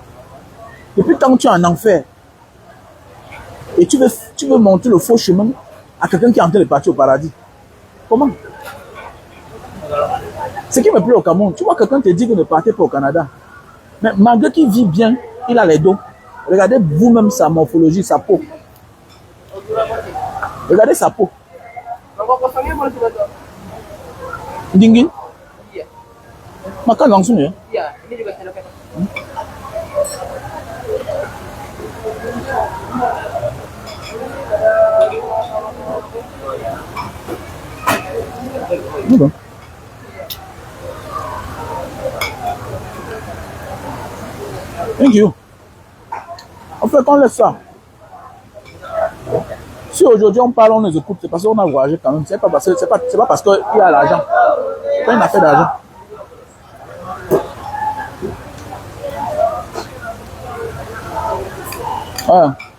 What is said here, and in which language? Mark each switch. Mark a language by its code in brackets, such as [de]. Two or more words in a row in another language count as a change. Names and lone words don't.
[fr] Depuis tant que tu es en enfer, et tu veux montrer le faux chemin à quelqu'un qui est en train de partir au paradis. Comment? Ce qui me plaît au Cameroun, tu vois quelqu'un te dit que ne partez pas au Canada. Mais malgré qu'il vit bien, il a les dos. Regardez vous-même sa morphologie, sa peau. Regardez sa peau. Dingi? [id] Makan langsung ya? Iya, ini juga sendoknya. [fr] Bon. [en] Thank you. [fr] En fait, qu'on laisse ça. Si aujourd'hui on parle, on les écoute, c'est parce qu'on a voyagé quand même. C'est pas parce qu'il y a l'argent. C'est pas une affaire d'argent. Ouais.